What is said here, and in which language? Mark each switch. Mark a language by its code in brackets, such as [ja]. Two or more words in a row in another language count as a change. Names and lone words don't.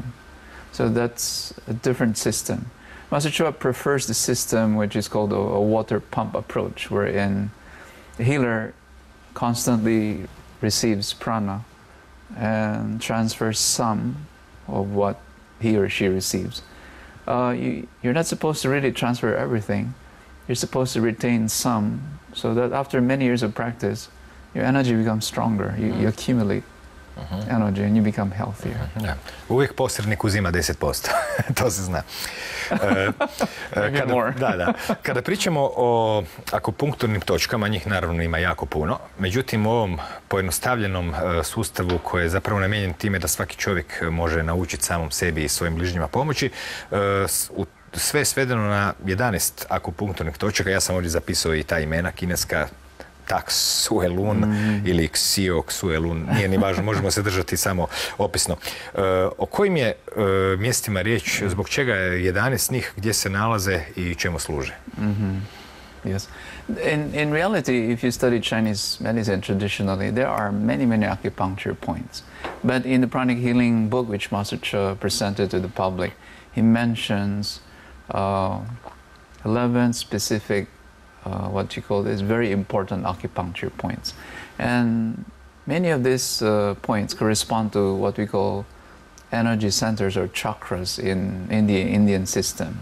[en] So that's a different system. Master Choa prefers the system which is called a water pump approach, wherein the healer constantly receives prana and transfers some of what he or she receives. You're not supposed to really transfer everything. You're supposed to retain some, so that after many years of practice, your energy becomes stronger. You accumulate energy and you become healthier. [hr] Uvijek posrednik uzima 10%, to se zna. Kada pričamo o akupunkturnim točkama, njih naravno ima jako puno, međutim u ovom pojednostavljenom sustavu koji je zapravo namijenjen time da svaki čovjek može naučiti samom sebi i svojim bližnjima pomoći, sve je svedeno na 11 akupunkturnih točaka. Ja sam ovdje zapisao i ta imena kineska, Tak Sue Lun ili Xio Sue Lun, nije ni važno, možemo se držati samo opisno. O kojim je mjestima riječ, zbog čega je 11 njih, gdje se nalaze i čemu služe? [en] Yes. In reality, if you study Chinese medicine traditionally, there are many acupuncture points. But in the pranic healing book, which Master Choa presented to the public, he mentions 11 specific what you call this very important acupuncture points, and many of these points correspond to what we call energy centers or chakras in the Indian system.